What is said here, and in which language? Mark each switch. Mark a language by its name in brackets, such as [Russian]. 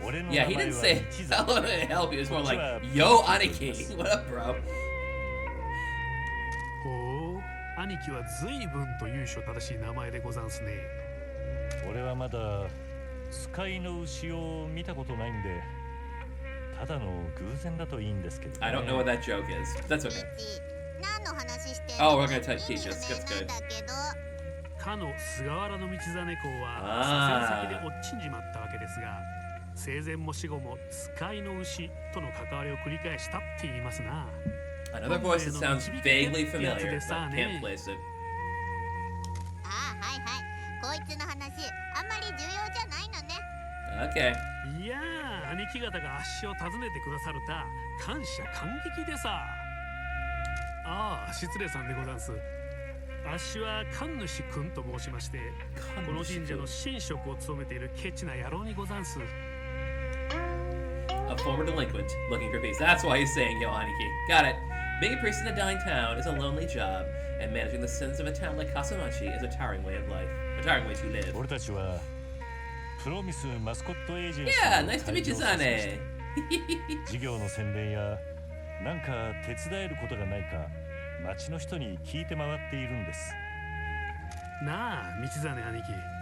[English] Yeah, he didn't say hello to help you. It's more like, yo, Aniki. What up, bro? [Japanese] ほう、兄貴は随分と由緒正しい名前でござんすね。俺はまだ使いの牛を見たことないんで、ただの偶然だといいんですけど、ね。 [English] I don't know what that joke is. That's okay. [Japanese] 何の話してる [English] Oh, we're gonna teach us. That's good. [Japanese] かの菅原道真公は左遷先で落ちんじまったわけですが、生前も死後も使いの牛との関わりを繰り返したって言いますな。 [English] Another voice that sounds vaguely familiar, but can't place it. [Japanese] ああ、はいはい。こいつの話、あんまり重要じゃないのね。 [English] Okay. [Japanese] いやあ、兄貴方が足を訪ねてくださるた感謝感激でさ。ああ、失礼さんでござんす。あっしは神主君と申しまして、この神社の神職を務めているケチな野郎にござんす。 [English] A former delinquent looking for peace. That's why he's saying, yo, Aniki. Got it. Being a priest in a dying town is a lonely job, and managing the sins of a town like Kasamachi is a tiring way of life. A tiring way to live. [Japanese] 俺たちはプロミスマスコットエージェンシ [English] Yeah, [Japanese] ー [English] nice to meet you, Zane. [Japanese] 事業の宣伝やなんか手伝えることがないか町の人に聞いて回っているんです。なあ、道真兄貴。